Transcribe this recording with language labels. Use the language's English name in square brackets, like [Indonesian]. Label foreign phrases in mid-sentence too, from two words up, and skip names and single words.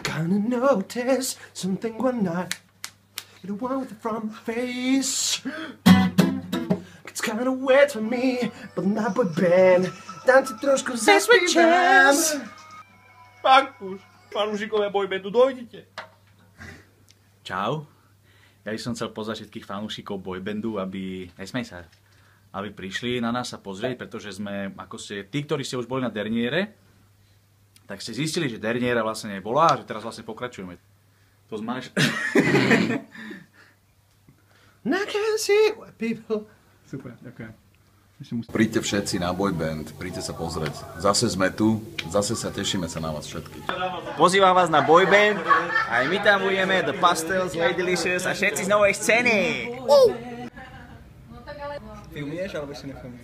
[English] gonna notice something one night. You're the one with the front face. It's kinda weird for me, but not boy band. [Slovak] Dám ti trošku zaspívam. Pankuš, fanúšikovia boybandu, dojdite. Čau. Ja by som chcel pozvať všetkých fanúšikov boybandu, aby prišli na nás sa pozrieť, pretože sme, ako ste, tí, ktorí ste už boli na Derniére, tak ste zistili, že Derniéra vlastne nebola a že teraz vlastne pokračujeme. To zmáš. [English] I can see what people... [Slovak] Super, ďakujem. Príďte všetci na boyband, príďte sa pozrieť. Zase sme tu, zase sa tešíme sa na vás všetkých. Pozývam vás na boyband, aj my tam budeme, The Pastels, Way Delicious a všetci z novej scény. Filmuješ alebo ešte nefilmuješ?